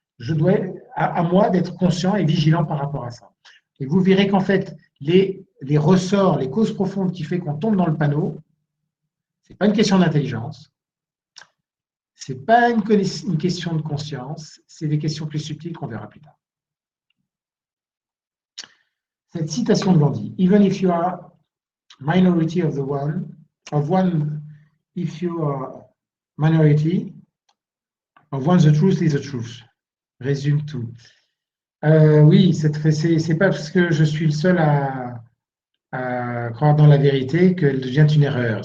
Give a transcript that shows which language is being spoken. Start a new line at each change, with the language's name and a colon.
French: Je dois, à moi d'être conscient et vigilant par rapport à ça. Et vous verrez qu'en fait, les ressorts, les causes profondes qui font qu'on tombe dans le panneau, ce n'est pas une question d'intelligence, ce n'est pas une question de conscience, c'est des questions plus subtiles qu'on verra plus tard. Cette citation de Gandhi,
English: even if you are minority of one, if you are minority of one, the truth is the truth.
French: Résume tout. Oui, c'est pas parce que je suis le seul à croire dans la vérité qu'elle devient une erreur.